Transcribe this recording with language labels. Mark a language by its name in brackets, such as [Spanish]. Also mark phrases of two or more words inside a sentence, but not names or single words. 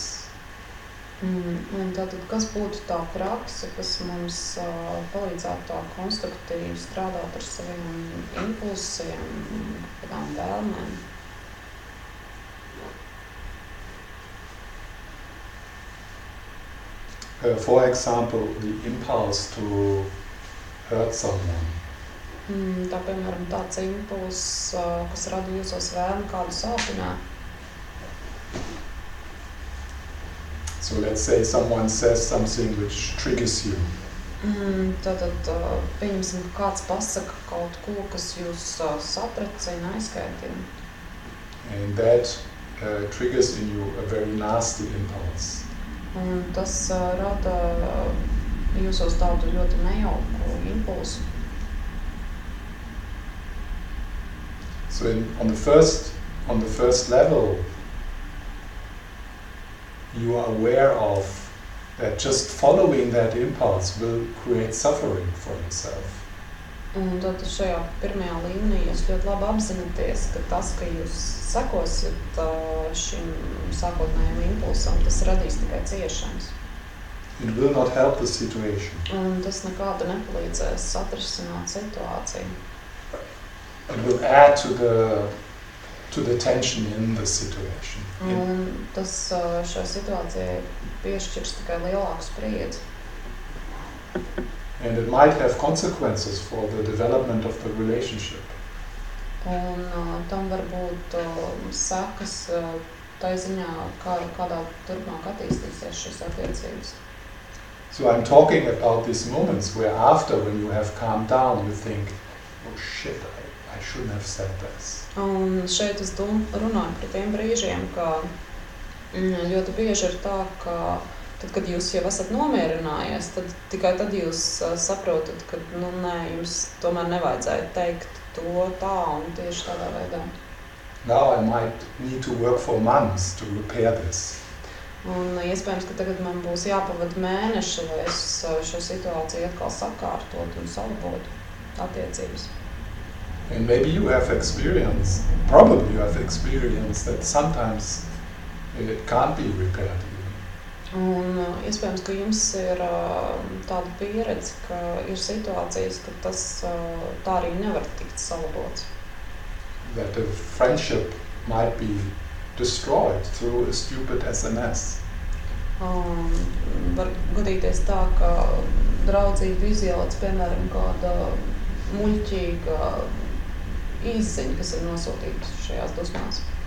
[Latvian] Un tātad, kas būtu tā praksa, kas mums palīdzētu tā konstruktīvi strādāt ar saviem impulsiem, kādām vēlmēm? [English] For example, the impulse to hurt someone. [Latvian] Tā, piemēram, tāds impulss, kas rada jūsos vēlmi kādu sāpināt. [English] So let's say someone says something which triggers you. [Latvian] Tātad, pieņemsim, ka kāds pasaka kaut ko, kas jūs satracina, aizskaitina. [English] And that triggers in you a very nasty impulse. [Latvian] Un tas rada jūsos tādu ļoti nejauku impulsu. [English] So on the first level, you are aware of that just following that impulse will create suffering for yourself. [Latvian] Un tad šajā pirmajā līmenī jūs ļoti labi apzināties, ka tas, ka jūs sekosiet šim sākotnējam impulsam, tas radīs tikai ciešanas. [English] It will not help the situation. [Latvian] Un tas nekāda nepalīdzēs atrisināt situāciju. [English] It will add to the tension in the situation. [Latvian] Un tas šai situācijai piešķirs tikai lielāku spriedzi. [English] And it might have consequences for the development of the relationship. [Latvian] Un tam var būt sekas tai ziņā, kādā turpmāk attīstīsies šīs attiecības. [English] So I'm talking about these moments where after, when you have calmed down, you think, oh shit, I shouldn't have said this. [Latvian] Un šeit es runāju par tiem brīžiem, ka ļoti bieži ir tā, ka tad, kad jūs jau esat nomierinājies, tad tikai tad jūs saprotat, ka nē, jums tomēr nevajadzēja teikt to tā un tieši tādā veidā. [English] Now I might need to work for months to repair this. [Latvian] Un iespējams, ka tagad man būs jāpavada mēneši, lai es šo situāciju atkal sakārtotu un salabotu attiecības. [English] And maybe you have experienced, probably you have experienced that sometimes it can't be repaired. [Latvian] Un iespējams, ka jums ir tāda pieredze, ka ir situācijas, ka tas tā arī nevar tikt salabots. [English] That the friendship might be destroyed through a stupid SMS. [Latvian] Var gadīties tā, ka draudzība izjauc, piemēram, kāda muļķīga izziņa, kas ir nosūtīta šajās dusmās.